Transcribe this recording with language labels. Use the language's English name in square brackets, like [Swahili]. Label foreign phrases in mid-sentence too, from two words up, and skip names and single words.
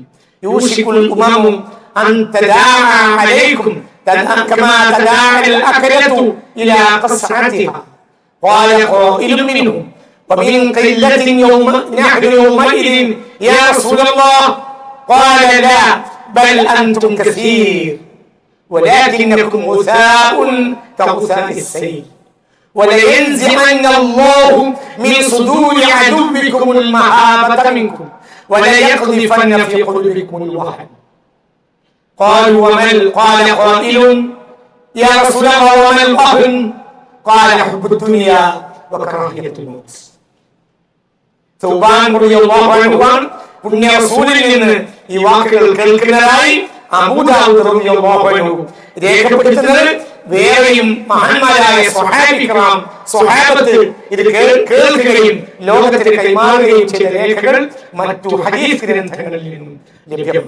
[Arabic] يوشك الأمم أن تداعى عليكم كما تداعى الأكلة إلى قصعتها قال قائل منهم ومن قلة يوم نحن يومئذ يا رسول الله قال لا بل أنتم كثير ولكنكم غثاء كغثاء السيل ولينزعن الله من صدور عدوكم المهابة منكم وليقذفن في قلوبكم الوهن قالوا قال قائل يا رسول الله وما الوهن قال حب الدنيا وكراهية الموت. [Malayalam] ثوبان [Arabic] رضي الله عنه [Malayalam] പുണ്യ റസൂലിൽ നിന്ന് ഈ വാക്കുകൾ കേൾക്കുന്നതായി അബൂ ദാവൂദ് [Arabic] رضي الله عنه [Malayalam] രേഖപ്പെടുത്തുന്നത്. വേറെയും മഹാന്മാരായ സ്വഹാബത്ത് ഇത് കേൾക്കുകയും ലോകത്തിന് കൈമാറുകയും ചെയ്ത രേഖകൾ മറ്റു ഹദീസ് ഗ്രന്ഥങ്ങളിൽ നിന്നും ലഭ്യമാണ്.